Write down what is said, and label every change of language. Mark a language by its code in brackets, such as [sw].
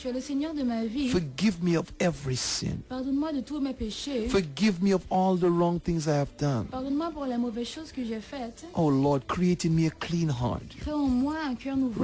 [fr] Tu es le Seigneur de ma vie. [en] Forgive me of every sin. [fr] Pardonne-moi de tous mes péchés. [en] Forgive me of all the wrong things I have done. [fr] Pardonne-moi pour les mauvaises choses que j'ai faites. [en] Oh Lord, create in me a clean heart. [fr] Crée en moi un cœur nouveau.